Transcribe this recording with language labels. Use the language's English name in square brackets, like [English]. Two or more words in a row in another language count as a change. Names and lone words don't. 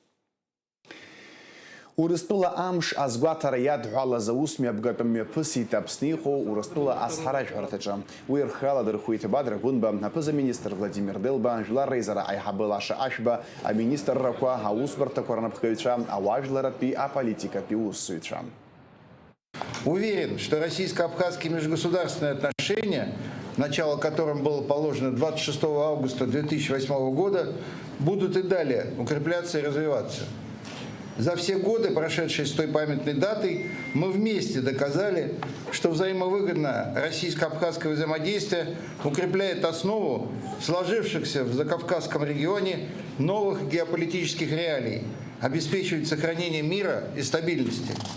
[Abkhazian] Урыстәыла амш азгәаҭара иадҳәалаз аусмҩаԥгатә мҩаԥысит Аԥсны иҟоу Урыстәыла ацҳаражәҳәарҭаҿы. Уи рхала дырхәит Бадра Гәынба, аԥыза-министр Владимир Делба, жәлар реизара аиҳабы Лаша Ашәба, аминистррақәа, аусбарҭақәа рнапхгаҩцәа, ауаажәларатәи аполитикатәи усзуҩцәа. [Russian] Уверен, что российско-абхазские межгосударственные отношения, начало которым было положено 26 августа 2008 года, будут и далее укрепляться и развиваться. За все годы, прошедшие с той памятной датой, мы вместе доказали, что взаимовыгодное российско-абхазское взаимодействие укрепляет основу сложившихся в Закавказском регионе новых геополитических реалий, обеспечивает сохранение мира и стабильности.